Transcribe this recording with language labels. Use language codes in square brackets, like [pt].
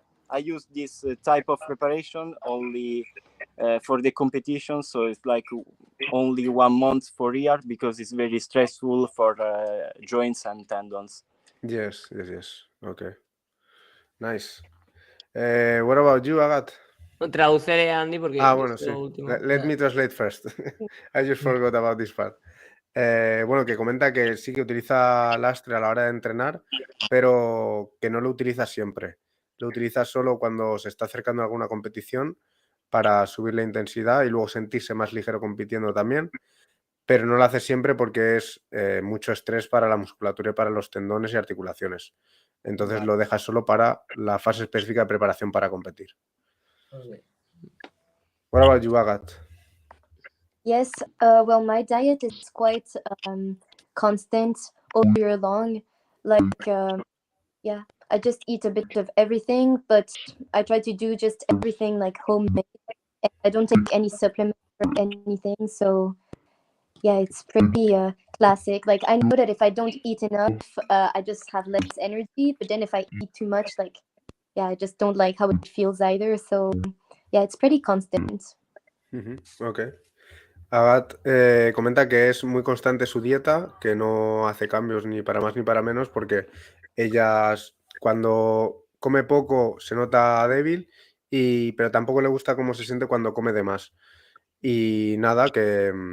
[en] I use this type of preparation only for the competition, so it's like only 1 month for year because it's very stressful for joints and tendons. Yes. Okay. Nice. What about you, Agat? [es] Traducere a Andy porque Bueno, esto sí. último. [en] Let me translate first. I just forgot about this part. [es] Bueno, que comenta que sí que utiliza lastre a la hora de entrenar, pero que no lo utiliza siempre. Lo utiliza solo cuando se está acercando a alguna competición para subir la intensidad y luego sentirse más ligero compitiendo también, pero no lo hace siempre porque es mucho estrés para la musculatura y para los tendones y articulaciones. Entonces lo deja solo para la fase específica de preparación para competir. [en] What about you, Agat? Yes, well, my diet is quite constant all year long. Like, yeah, I just eat a bit of everything, but I try to do just everything like homemade. And I don't take any supplements or anything. So, yeah, it's pretty classic. Like, I know that if I don't eat enough, I just have less energy. But then if I eat too much, like, yeah, I just don't like how it feels either. So, yeah, it's pretty constant. Ok. [es] Agat comenta que es muy constante su dieta, que no hace cambios ni para más ni para menos, porque ella cuando come poco se nota débil, pero tampoco le gusta cómo se siente cuando come de más. Y nada, que